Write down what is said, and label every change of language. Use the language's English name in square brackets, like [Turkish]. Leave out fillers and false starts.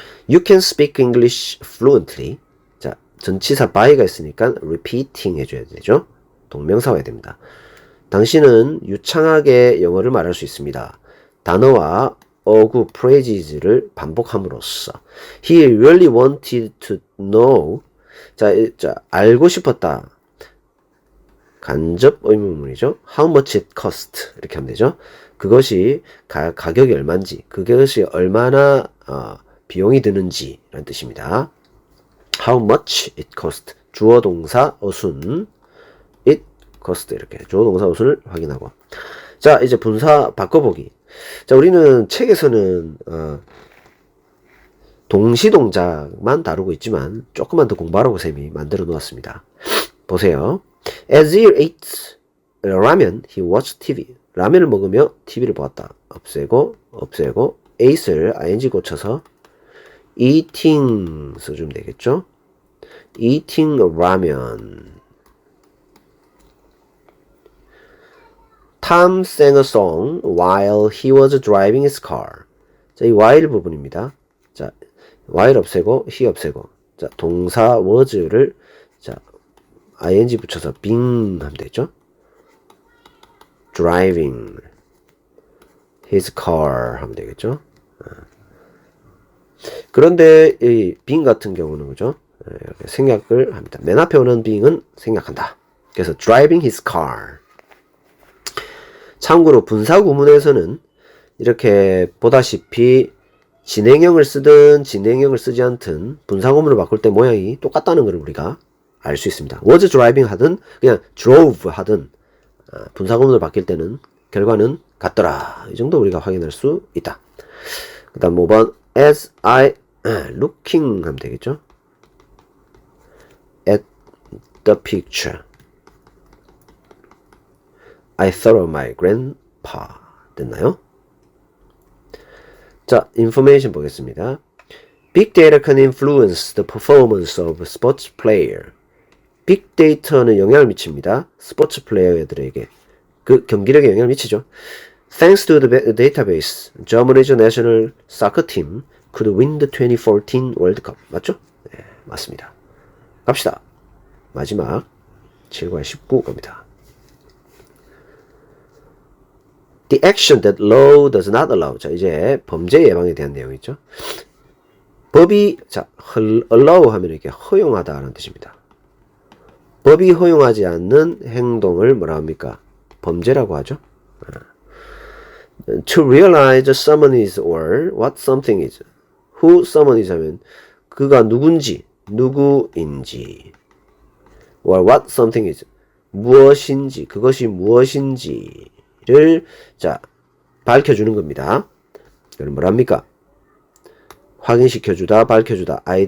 [English] You can speak English fluently. [Korean] 자, 전치사 by가 있으니까 repeating 해줘야 되죠. 동명사 와야 됩니다. 당신은 유창하게 영어를 말할 수 있습니다. 단어와 어구, phrases,를 반복함으로써 [English] He really wanted to know. [Korean] 자, 알고 싶었다. 간접 의문문이죠. [English] How much it cost. [Korean] 이렇게 하면 되죠. 그것이 가격이 얼마인지, 그것이 얼마나 비용이 드는지 라는 뜻입니다. [English] How much it cost. [Korean] 주어 동사 어순 [English] it cost [Korean] 이렇게 주어 동사 어순을 확인하고. 자, 이제 분사 바꿔보기. 자, 우리는 책에서는 동시동작만 다루고 있지만 조금만 더 공부하라고 쌤이 만들어 놓았습니다. 보세요. [English] As he ate ramen, he watched TV. [Korean] 라면을 먹으며 TV를 보았다. 없애고 ate를 ing 고쳐서 eating 써주면 되겠죠. [English] eating ramen. Tom sang a song while he was driving his car. [Korean] 자, 이 while 부분입니다. 자, while 없애고 he 없애고. 자, 동사 was를 자, ing 붙여서 being 하면 되죠. [English] driving his car [Korean] 하면 되겠죠. 그런데 이 being 같은 경우는 그죠? 이렇게 생략을 합니다. 맨 앞에 오는 being은 생략한다. 그래서 [English] driving his car. [Korean] 참고로 분사 구문에서는 이렇게 보다시피 진행형을 쓰든 진행형을 쓰지 않든 분사 구문을 바꿀 때 모양이 똑같다는 걸 우리가 알 수 있습니다. [English] was driving [Korean] 하든 그냥 drove 하든 분사 구문을 바뀔 때는 결과는 같더라. 이 정도 우리가 확인할 수 있다. 그 다음 5번 [English] as I looking [Korean] 하면 되겠죠. [English] at the picture I thought of my grandpa. [Korean] 됐나요? 자, information 보겠습니다. [English] Big data can influence the performance of sports player. [Korean] 빅데이터는 영향을 미칩니다. 스포츠 플레이어들에게. 그 경기력에 영향을 미치죠. [English] Thanks to the database, Germany's national soccer team could win the 2014 World Cup. [Korean] 맞죠? 네, 맞습니다. 갑시다. 마지막 7과 19 겁니다. [English] The action that law does not allow. [Korean] 자, 이제 범죄 예방에 대한 내용이죠. 법이, 자, allow 하면 이렇게 허용하다라는 뜻입니다. 법이 허용하지 않는 행동을 뭐라 합니까? 범죄라고 하죠. [English] To realize someone is or what something is. Who someone is [Korean] 하면 그가 누군지, 누구인지. [English] or what something is. [Korean] 무엇인지, 그것이 무엇인지를 자, 밝혀주는 겁니다. 그럼 뭐랍니까? 확인시켜주다, 밝혀주다.